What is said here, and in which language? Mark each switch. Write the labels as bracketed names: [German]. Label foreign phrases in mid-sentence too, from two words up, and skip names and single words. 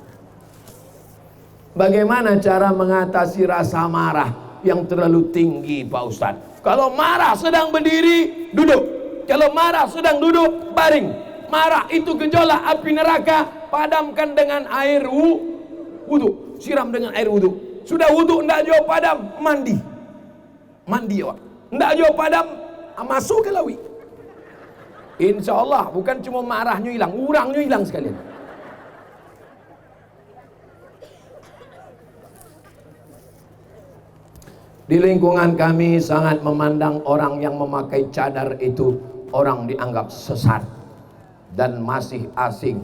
[Indonesian] Bagaimana cara mengatasi rasa marah yang terlalu tinggi, Pak Ustadz? Kalau marah sedang berdiri, duduk. Kalau marah sedang duduk, baring. Marah itu gejolak api neraka, padamkan dengan air wudu, siram dengan air wudu. [Minangkabau] Sudah wudu ndak jauh padam, mandi awak. Ndak jauh padam, masuk ke lawi. [Arabic] Insya Allah [Indonesian] bukan cuma marahnya hilang, urangnya hilang sekalian. Di lingkungan kami sangat memandang orang yang memakai cadar itu orang dianggap sesat dan masih asing.